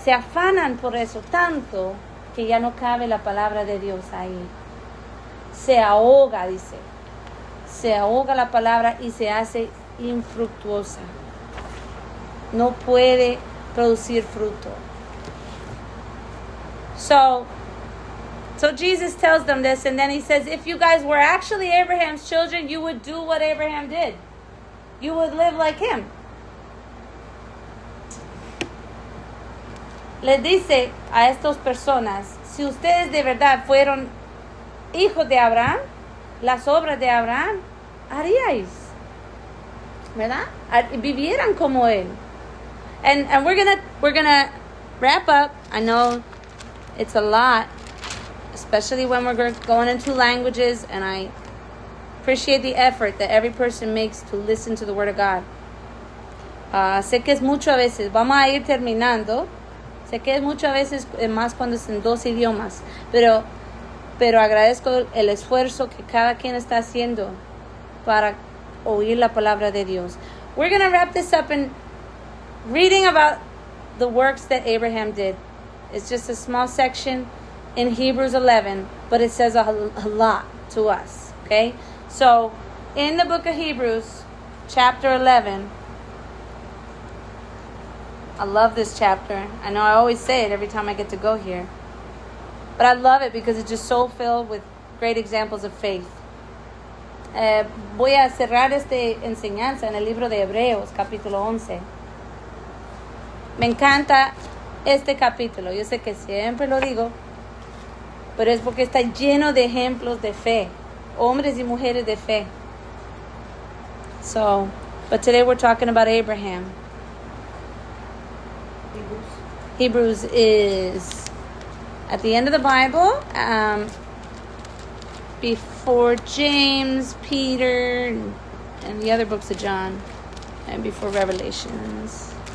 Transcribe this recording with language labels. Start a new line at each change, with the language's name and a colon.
Spanish: Se afanan por eso tanto que ya no cabe la palabra de Dios ahí. Se ahoga, dice. Se ahoga la palabra y se hace infructuosa. No puede producir fruto.
English: So Jesus tells them this, and then he says, if you guys were actually Abraham's children, you would do what Abraham did. You would live like him.
Spanish: Les dice a estas personas, si ustedes de verdad fueron hijos de Abraham, las obras de Abraham, haríais, ¿verdad? Vivieran como él.
English: And we're gonna wrap up. I know it's a lot, especially when we're going into languages, and I appreciate the effort that every person makes to listen to the Word of God.
Spanish: Sé que es mucho a veces, vamos a ir terminando, sé que es mucho a veces, más cuando es en dos idiomas, pero agradezco el esfuerzo que cada quien está haciendo para oír la palabra de Dios.
English: We're going to wrap this up in reading about the works that Abraham did. It's just a small section in Hebrews 11, but it says a lot to us, okay? So, in the book of Hebrews, chapter 11, I love this chapter. I know I always say it every time I get to go here. But I love it because it's just so filled with great examples of faith.
Spanish: Voy a cerrar esta enseñanza en el libro de Hebreos, capítulo 11. Me encanta este capítulo. Yo sé que siempre lo digo, pero es porque está lleno de ejemplos de fe. Hombres y mujeres de fe.
English: So, but today we're talking about Abraham. Hebrews is at the end of the Bible, before James, Peter, and the other books of John, and before Revelations.